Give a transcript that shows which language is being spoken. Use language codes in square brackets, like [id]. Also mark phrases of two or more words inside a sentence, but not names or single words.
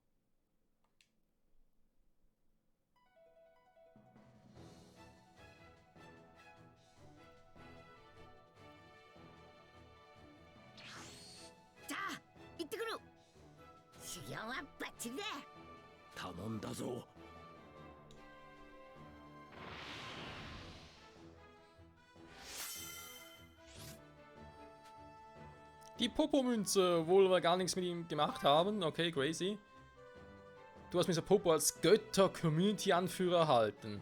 [ja] じゃあ、行ってくる。修行はバッチリだ。頼んだぞ。 [de] Die Popo-Münze, obwohl wir gar nichts mit ihm gemacht haben. Okay, crazy. Du hast Mr. Popo als Götter-Community-Anführer erhalten.